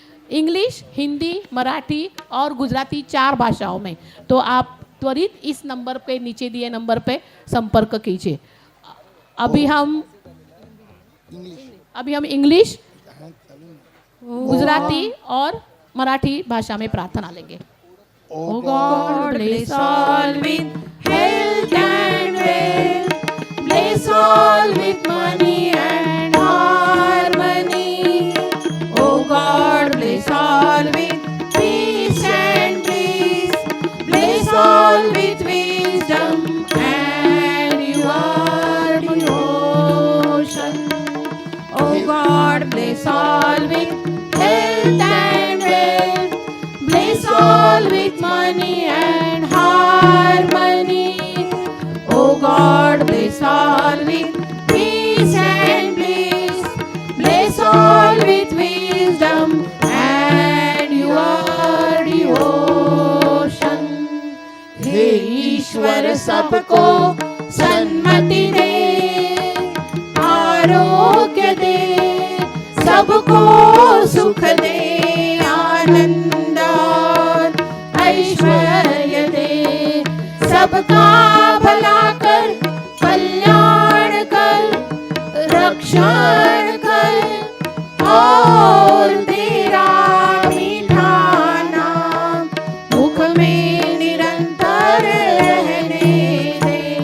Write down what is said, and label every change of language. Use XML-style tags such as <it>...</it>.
<hi>English, Hindi, Marathi और गुजराती 4 भाषाओं में। तो आप त्वरित इस नंबर पे, नीचे दिए नंबर पे संपर्क कीजिए। अभी हम इंग्लिश, गुजराती और मराठी भाषा में प्रार्थना लेंगे।</hi> <en>Oh God, bless all with health and wealth, bless all with money and harmony. Oh God, bless all with peace and bliss, bless all with wisdom and your devotion. Oh God, bless all with health and wealth, bless all with money and harmony. Oh God, bless all with peace and bliss, bless all with wisdom and your devotion.</en> <hi>हे ईश्वर सबको सन्मति दे, आरोग्य दे, सबको सुख दे, आनंद और ऐश्वर्य दे, सबका भला कर, कल्याण कर, रक्षण कर और तेरा मीठा नाम मुख में निरंतर रहने दे।</hi>